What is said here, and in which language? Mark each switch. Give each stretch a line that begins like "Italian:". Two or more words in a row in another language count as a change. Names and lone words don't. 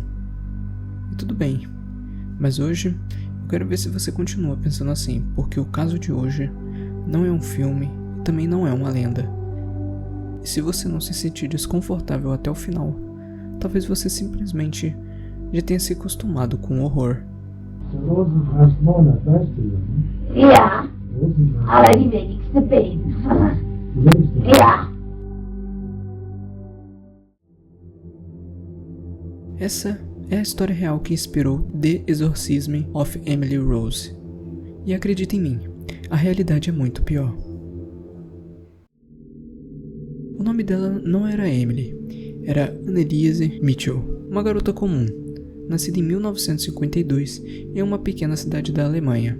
Portuguese: E tudo bem, mas hoje eu quero ver se você continua pensando assim, porque o caso de hoje não é um filme e também não é uma lenda. E se você não se sentir desconfortável até o final, talvez você simplesmente já tenha se acostumado com o horror.
German: Rosenkrantz-Monat, weißt du ja, ne? Ja, Rosenkranz. aber die wenigste Baby. Die wenigste. Ja.
Portuguese: Essa é a história real que inspirou The Exorcism of Emily Rose. E acredita em mim, a realidade é muito pior. O nome dela não era Emily, era Anneliese Mitchell, uma garota comum, nascida em 1952 em uma pequena cidade da Alemanha.